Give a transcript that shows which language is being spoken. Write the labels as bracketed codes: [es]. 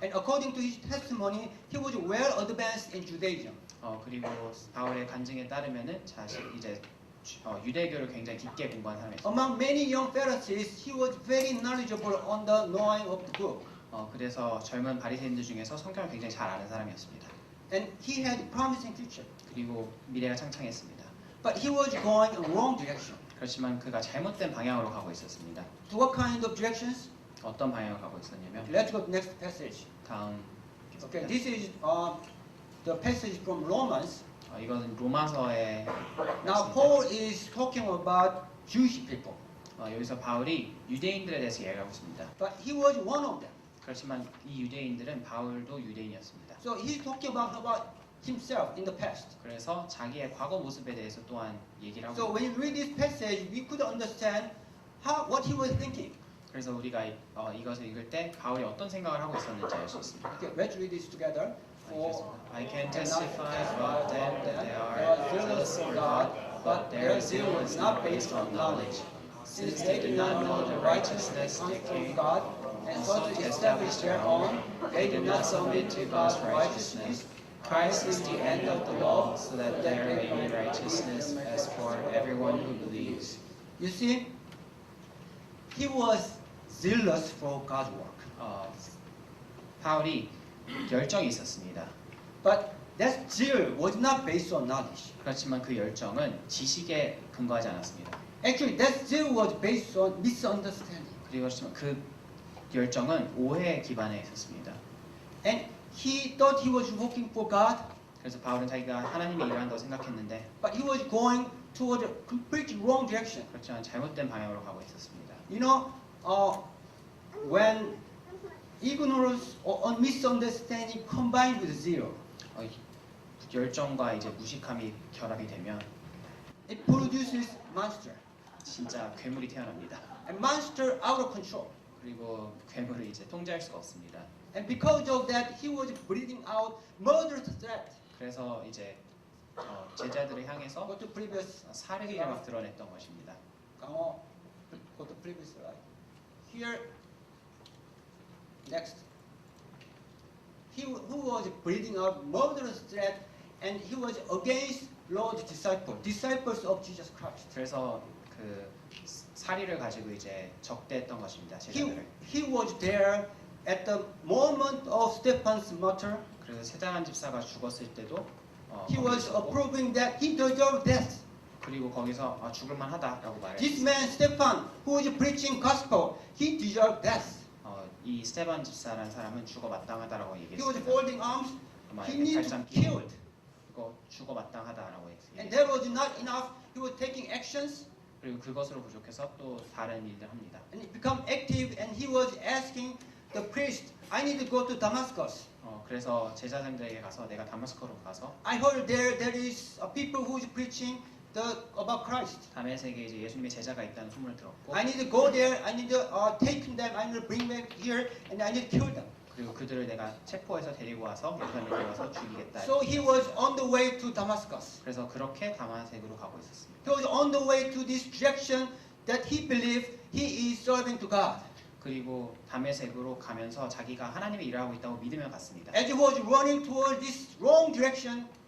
[en] And according to his testimony, he was well advanced in Judaism. [ko] 그리고 바울의 간증에 따르면은 이제 유대교를 굉장히 깊게 공부한 사람이었습니다. [en] Among many young Pharisees, he was very knowledgeable on the knowing of the book. [ko] 그래서 젊은 바리새인들 중에서 성경을 굉장히 잘 아는 사람이었습니다. [en] And he had a promising future. [ko] 그리고 미래가 창창했습니다. [en] But he was going in wrong direction. [ko] 그렇지만 그가 잘못된 방향으로 가고 있었습니다. [en] To what kind of directions? [ko] 어떤 방향으로 가고 있었냐면, [en] Let's go to the next passage. [ko] 다음 [en] Okay, this is the passage from Romans. [ko] 이것은 로마서의 [en] Now Paul is talking about Jewish people, [ko] 여기서 바울이 유대인들에 대해서 이야기하고 있습니다. [en] but he was one of them. [ko] 그렇지만 이 유대인들은 바울도 유대인이었습니다. [en] So he's talking about himself in the past. [ko] 그래서 자기의 과거 모습에 대해서 또한 얘기를 하고 [en] So [ko] 있습니다. [en] when you read this passage, we could understand what he was thinking. [ko] 그래서 우리가 이것을 읽을 때 바울이 어떤 생각을 하고 있었는지 알 수 있습니다. [en] Okay, let's read this together. I can testify about them that they are zealous for God, but their zeal was not based on knowledge, since they did not know the righteousness that came from God, and sought to establish their own. They did not submit to God's righteousness. Christ is the end of the law, so that there may be righteousness as for everyone who believes. You see, he was zealous for God's work. [ko] 바울이 열정이 있었습니다. [en] But that zeal was not based on knowledge. [ko] 그렇지만 그 열정은 지식에 근거하지 않았습니다. [en] Actually, that zeal was based on misunderstanding. [ko] 그렇지만 그 열정은 오해에 기반해 있었습니다. [en] And he thought he was working for God, [ko] 그래서 바울은 자기가 하나님의 일을 한다고 생각했는데, [en] but he was going toward a completely wrong direction. [ko] 그렇지만 잘못된 방향으로 가고 있었습니다. [en] You know, when ignorance or misunderstanding combined with zeal, [ko] 열정과 이제 무식함이 결합이 되면 [en] it produces monster. [ko] 진짜 괴물이 태어납니다. [en] A monster out of control. [ko] 그리고 괴물을 이제 통제할 수가 없습니다. [en] And because of that, he was breathing out murderous threat. [ko] 그래서 이제 제자들을 향해서 [en] Go to previous. [ko] 살해기를 막 드러냈던 것입니다. [en] Go to previous slide. Here. Next. who was breathing out murderous threat, and he was against Lord's disciples of Jesus Christ. [ko] 그래서 그 사리를 가지고 이제 적대했던 것입니다. 제자들을. [en] He was there at the moment of Stephen's murder. [ko] 그래서 스데반 집사가 죽었을 때도 [en] He [ko] 거기 [en] was [ko] 있었고, [en] approving that he deserved death. [ko] 그리고 거기서 죽을만 하다라고 [en] This [ko] 말했어요. [en] man Stephen, who was preaching gospel, he deserved death. [ko] 이 스데반 집사라는 사람은 죽어 마땅하다라고 [en] He was [ko] 얘기했습니다. [en] folding arms. [ko] 아마 [en] He [ko] 이렇게 [en] needed [ko] 팔짱 [en] killed. [ko] 끼고 그거 죽어 마땅하다라고 [en] And [ko] 얘기했어요. [en] that was not enough. He was taking actions [ko] 그리고 그것으로 부족해서 또 다른 일을 합니다. [en] and he become active. And he was asking the priest, "I need to go to Damascus. [ko] 그래서 제자들에게 가서 내가 다마스커로 가서 [en] I heard there is a people who is preaching about Christ. 다메섹에 이제 예수님의 제자가 있다는 소문을 들었고 I need to go there. I need to take them. I need to bring them here, and I need to kill them." [ko] 그리고 그들을 내가 체포해서 데리고 와서 예루살렘에 데려와서 죽이겠다. [en] So he was on the way to Damascus. [ko] 그래서 그렇게 다마섹으로 가고 있었습니다. [en] He was on the way to this direction that he believed he is serving to God. [ko] 그리고 다메섹으로 가면서 자기가 하나님의 일을 하고 있다고 믿으며 갔습니다. [en] As he was running toward this wrong direction,